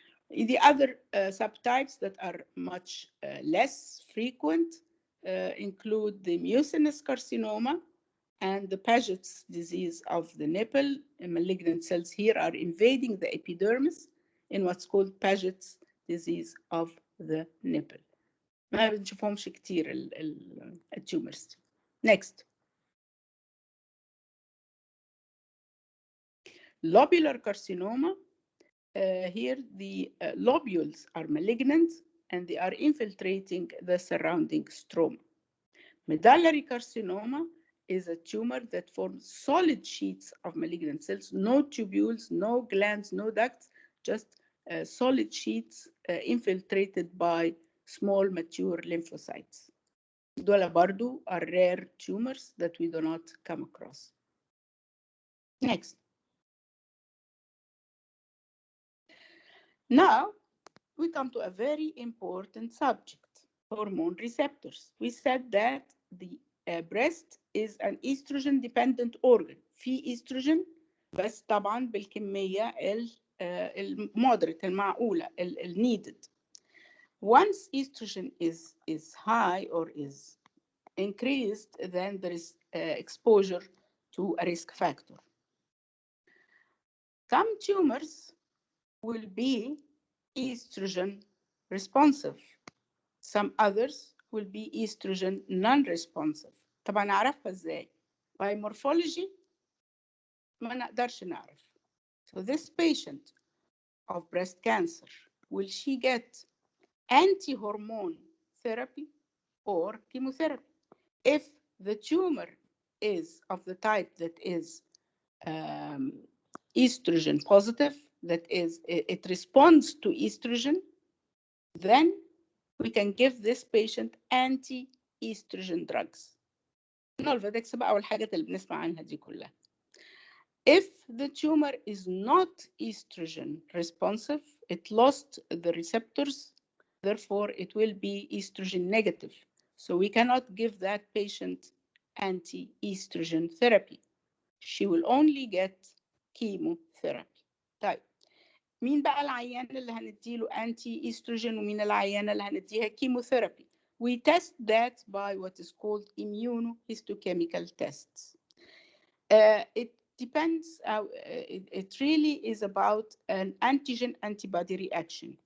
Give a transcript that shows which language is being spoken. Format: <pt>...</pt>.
<en>The other subtypes that are much less frequent include the Mucinous Carcinoma and the Paget's disease of the nipple. Malignant cells here are invading the epidermis in what's called Paget's disease of the nipple.</en> <ar>ما بنشوفهمش كتير التيومرز.</ar> <en>Next. Lobular Carcinoma. Here the lobules are malignant and they are infiltrating the surrounding stroma. Medullary carcinoma is a tumor that forms solid sheets of malignant cells, no tubules, no glands, no ducts, just solid sheets infiltrated by small mature lymphocytes.</en> <ar>دول برضو</ar> <en>are rare tumors that we do not come across. Next. Now, we come to a very important subject, hormone receptors. We said that the breast is an estrogen-dependent organ.</en> <ar>في estrogen بس طبعا بالكمية المودريت المعقولة needed.</ar> <en>Once estrogen is high or is increased, then there is exposure to a risk factor. Some tumors will be estrogen responsive. Some others will be estrogen non-responsive.</en> <ar>طبعا أعرفها إزاي؟</ar> <en>By morphology</en> <ar>ما نقدرش نعرف.</ar> <en>So this patient of breast cancer, will she get anti-hormone therapy or chemotherapy? If the tumor is of the type that is estrogen positive, that is, it responds to estrogen, then we can give this patient anti-estrogen drugs.</en> <ar>Nolvadex بقى والحاجات اللي بنسمع عنها دي كلها.</ar> <en>If the tumor is not estrogen responsive, it lost the receptors, therefore it will be estrogen negative. So we cannot give that patient anti-estrogen therapy. She will only get chemotherapy.</en> <ar>طيب مين بقى العيان اللي هنديله anti-estrogen ومين العيانة اللي هنديها chemotherapy?</ar> <en>We test that by what is called immunohistochemical tests. It depends, it really is about an antigen-antibody reaction.</en>